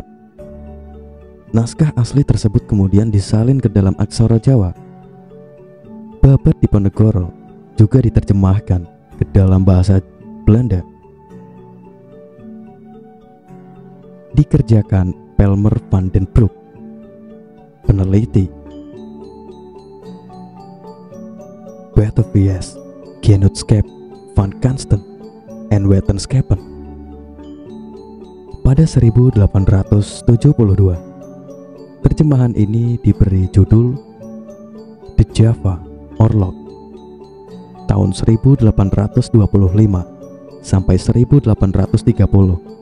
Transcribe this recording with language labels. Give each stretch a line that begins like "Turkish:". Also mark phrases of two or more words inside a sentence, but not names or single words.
Indonesian: Naskah asli tersebut kemudian disalin ke dalam aksara Jawa. Babad Diponegoro juga diterjemahkan ke dalam bahasa Belanda. Dikerjakan Pelmer van den Broek, peneliti Batavia Genootschap van Kunsten en Wetenschappen. Pada 1872, terjemahan ini diberi judul The Java Oorlog tahun 1825 sampai 1830.